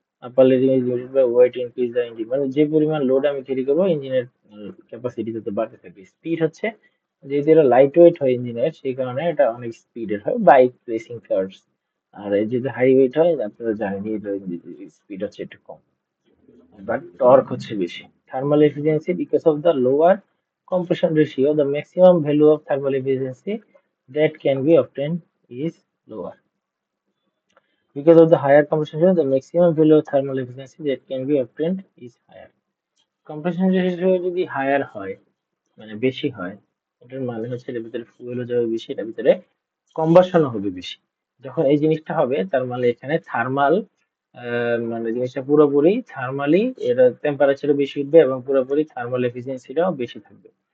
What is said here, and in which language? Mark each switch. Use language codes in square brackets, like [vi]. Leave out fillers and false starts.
[en] upper limit is limited by weight increase the engine, [bn] মানে যে পরিমাণ লোড আমি ক্যারি করবো ইঞ্জিনের ক্যাপাসিটি তত বাড়তে থাকবে। স্পিড হচ্ছে যেহেতু এটা লাইট ওয়েট হয় ইঞ্জিনের, সেই কারণে এটা অনেক স্পিডের হয়, বাইক রেসিং কার্স। আর এই যদি হাই ওয়েট হয় আপনারা জানেন স্পিড হচ্ছে একটু কম, [en] but torque [bn] হচ্ছে বেশি। [en] Thermal efficiency, because of the lower compression ratio, the maximum value of thermal efficiency that can be obtained is lower. Because of the higher compression ratio, the maximum value of thermal efficiency that can be obtained is higher. [bn] Compression ratio যদি higher হয়, মানে বেশি হয়, এটার মানে হচ্ছে এর ভিতরে ফুয়েলও যাবে বেশি, এটার ভিতরে কম্বাসনও হবে বেশি। যখন এই জিনিসটা হবে তার মানে এখানে থার্মাল, মানে জিনিসটা পুরোপুরি থার্মালি এর টেম্পারেচারও বেশি উঠবে এবং পুরোপুরি থার্মাল এফিসিয়েন্সিটাও বেশি থাকবে।